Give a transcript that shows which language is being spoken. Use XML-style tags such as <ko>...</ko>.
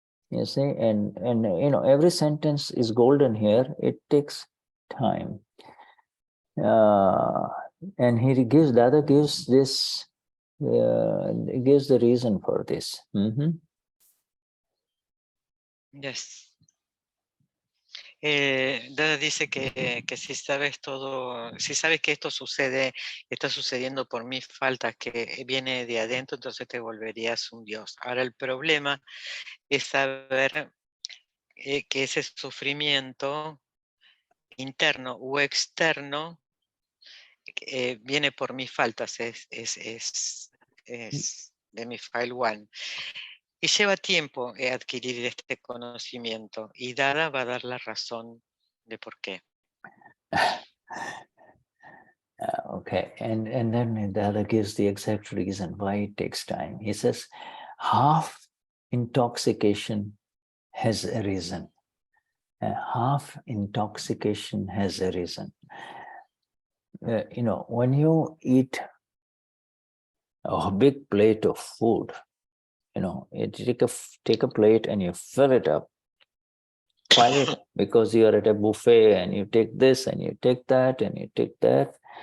<en>You see, and you know, every sentence is golden here. It takes time. And the other gives this, gives the reason for this. Yes.</en> <es>Dada dice que si sabes todo, si sabes que esto sucede, está sucediendo por mis faltas, que viene de adentro, entonces te volverías un Dios. Ahora el problema es saber que ese sufrimiento interno o externo viene por mis faltas, es de mi file one. Y lleva tiempo adquirir este conocimiento, y Dada va a dar la razón de por qué.</es> <en>Okay, and then the other gives the exact reason why it takes time. He says, half intoxication has a reason. Half intoxication has a reason. You know, when you eat a big plate of food, you know, you take a plate and you fill it up, pile it, because you are at a buffet and you take this and you take that and you take that.</en>